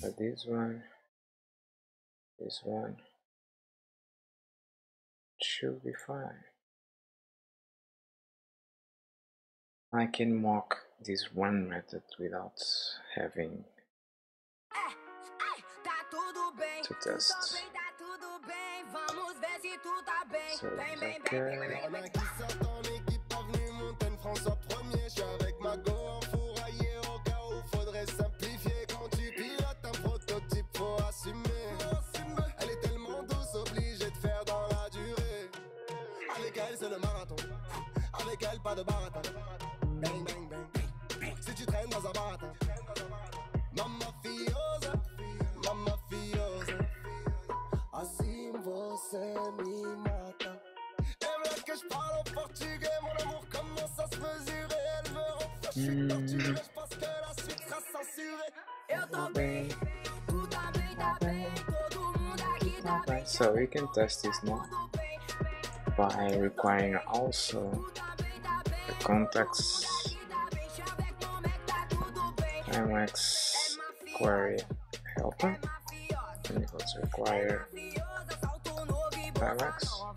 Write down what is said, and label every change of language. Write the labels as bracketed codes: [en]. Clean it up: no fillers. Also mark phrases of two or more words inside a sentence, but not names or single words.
[en] For this one should be fine. I can mock this one method without having to test. So it's okay. [fr] C'est le marathon, avec elle pas de baratin. Bang bang bang, si tu traînes dans un baratin. [pt] Mamma fiosa, assim você me mata. [fr] Elle veut que je parle en portugais, mon amour commence à se mesurer. Elle veut en faire portugais, je pense que la suite sera censurée. [pt] Eu tô bem, tu tá bem, todo mundo aqui tá bem. [en] So we can test this now by requiring also the context MX query helper, and let's require MX,